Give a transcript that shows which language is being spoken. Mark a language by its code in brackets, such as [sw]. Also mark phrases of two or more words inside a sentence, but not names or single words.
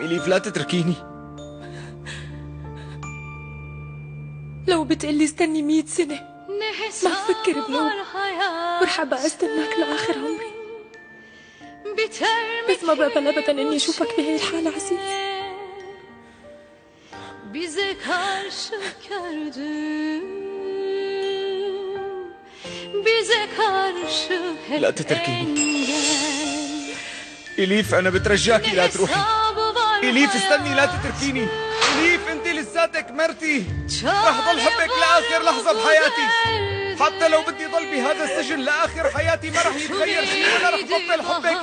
[ar] إليف لا تتركيني. لو بتقلي استني 100 سنة ما بفكر بلوم، ورح أبقى استناك لآخر عمري. بس ما بقبل أبدا إني أشوفك بهي الحالة عزيز. [tr] Bize karşı kördü, bize karşı hep [ar] لا تتركيني. [tr] engel. [ar] إليف أنا بترجاكي لا تروحي. إليف استني لا تتركيني. إليف أنت لساتك مرتي، رح ضل حبك لآخر لحظة بحياتي. حتى لو بدي ضل بهذا السجن لآخر حياتي ما رح يتغير شيء، ولا رح بطل حبك.